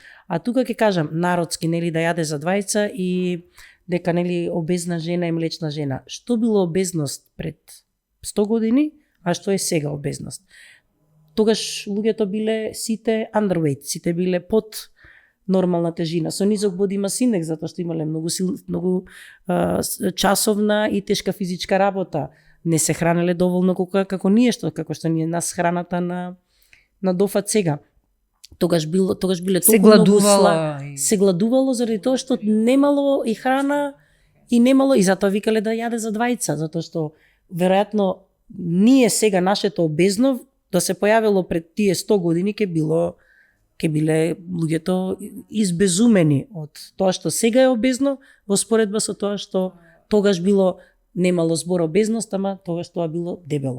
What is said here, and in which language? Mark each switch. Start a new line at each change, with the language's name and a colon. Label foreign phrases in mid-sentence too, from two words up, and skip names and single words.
Macedonian: А тука ќе кажам народски нели да јаде за двајца и дека нели обезна жена е млечна жена. Што било обезност пред 100 години, а што е сега обезност? Тогаш луѓето биле сите underweight, сите биле под нормална тежина, со низок
English: body mass index,
Macedonian: затоа што имале многу часовна и тешка физичка работа. Не се хранеле доволно како ние како што ние нас храната на дофат сега. тогаш биле Се толку многу гладувало. се гладувало заради тоа што немало и храна и немало и затоа викале да јаде за двајца, затоа што веројатно ние сега нашето обезно да се појавило пред тие 100 години ќе биле луѓето избезумени од тоа што сега е обезно во споредба со тоа што тогаш било немало збор обезност, ама тогаш тоа било дебело.